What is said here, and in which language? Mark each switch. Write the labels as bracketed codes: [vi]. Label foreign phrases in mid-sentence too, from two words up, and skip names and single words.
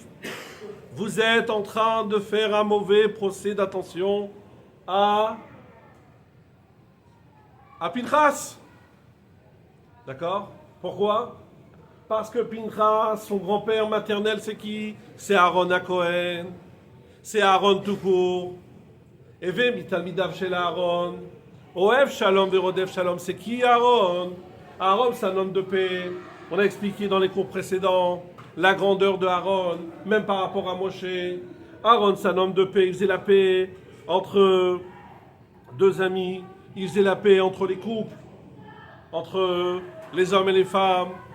[fr] Vous êtes en train de faire un mauvais procès d'attention à Pinchas. D'accord? Pourquoi? Parce que Pinchas, son grand-père maternel, c'est qui? C'est Aaron à Cohen. C'est Aaron tout court. [he] הוי מתלמידיו של אהרן. אוהב שלום ורודף שלום. [fr] C'est qui Aaron? Aaron, c'est un homme de paix. On a expliqué dans les cours précédents la grandeur de Aaron, même par rapport à Moshe. Aaron, c'est un homme de paix. Il faisait la paix entre deux amis. Il faisait la paix entre les couples, entre les hommes et les femmes.